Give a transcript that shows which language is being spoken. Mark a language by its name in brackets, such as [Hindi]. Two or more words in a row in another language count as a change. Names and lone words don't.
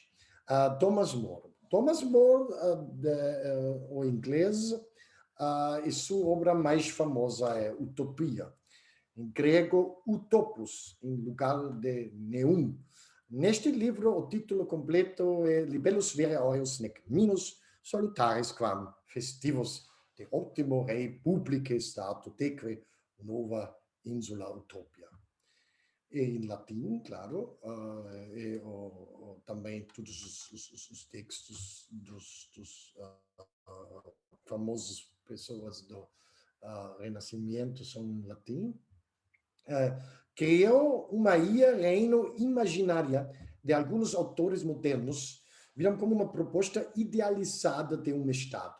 [Portuguese] Thomas More, o inglês, e sua obra mais famosa é Utopia, em grego Utopos, em lugar de Neum. Neste livro, o título completo é Libellus vere aureus nec minus salutaris quam festivus de optimo rei publicae stato teque nova insula Utopia. E em latim, claro, também todos os textos dos famosos pessoas do Renascimento são em latim. Criou uma reino imaginária de alguns autores modernos, viram como uma proposta idealizada de um Estado.